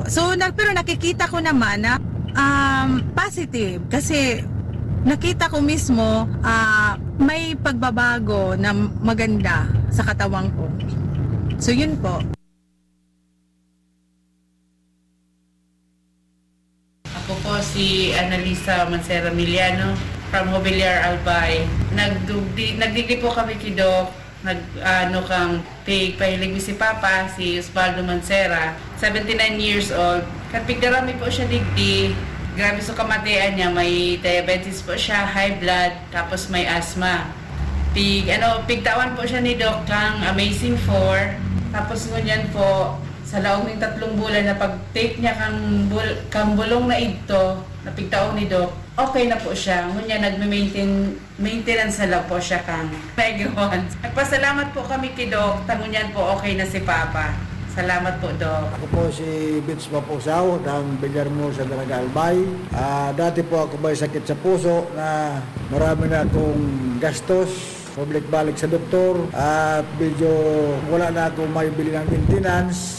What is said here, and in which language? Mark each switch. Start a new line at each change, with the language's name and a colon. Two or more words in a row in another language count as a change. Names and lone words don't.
Filipino: So, pero nakikita ko naman na positive kasi nakita ko mismo may pagbabago na maganda sa katawan ko. So yun po. Ako po si Annalisa Mancera Miliano from Mobiliar Albay.
Bikol: Nagdigdi po kami kay Doc. Kang pahilig si Papa, si Osvaldo Mancera,
English: 79 years old.
Bikol: Kapigdarami po siya digdi. Grabe sa kamatayan niya, may diabetes po siya,
English: high blood,
Bikol: tapos may asthma. Pigtawan po siya ni Doc kang Amazing 4. Tapos ngunyan po, sa laong ng 3 bulan na pag-take niya kang bulong na ito, na pigtaon ni Doc, okay na po siya. Ngunyan maintenance na lang po siya kang Megawan. Nagpasalamat po kami kay Doc, tangunyan po okay na si Papa.
Filipino: Salamat po, Doc. Ako po si Vince Mapusaw ng Bilyarmo sa Dalaga Albay. Dati po ako may sakit sa puso na marami na akong gastos, balik sa doktor at medyo wala na akong may bili ng maintenance.